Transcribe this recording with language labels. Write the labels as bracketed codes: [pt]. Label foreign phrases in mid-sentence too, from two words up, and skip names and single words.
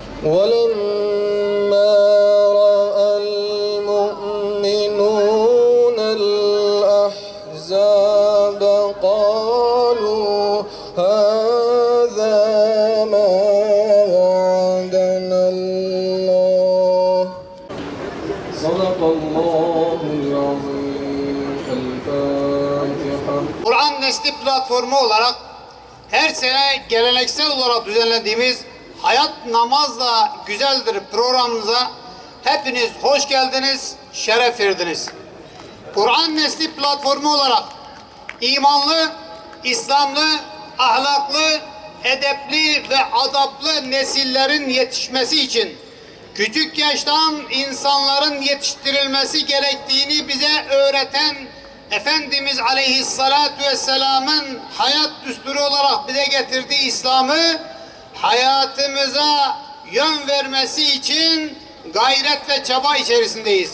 [ar] ولما رأى المؤمنون الأحزاب قالوا هذا ما وعدنا الله. صدق الله العظيم. الفاتحة. [tr] Kur'an Nesli platformu olarak her sene geleneksel olarak düzenlediğimiz Hayat Namazla Güzeldir programımıza hepiniz hoş geldiniz, şeref verdiniz. Kur'an Nesli platformu olarak imanlı, İslamlı, ahlaklı, edepli ve adaplı nesillerin yetişmesi için küçük yaştan insanların yetiştirilmesi gerektiğini bize öğreten Efendimiz Aleyhisselatü Vesselam'ın hayat düsturu olarak bize getirdiği İslam'ı hayatımıza yön vermesi için gayret ve çaba içerisindeyiz.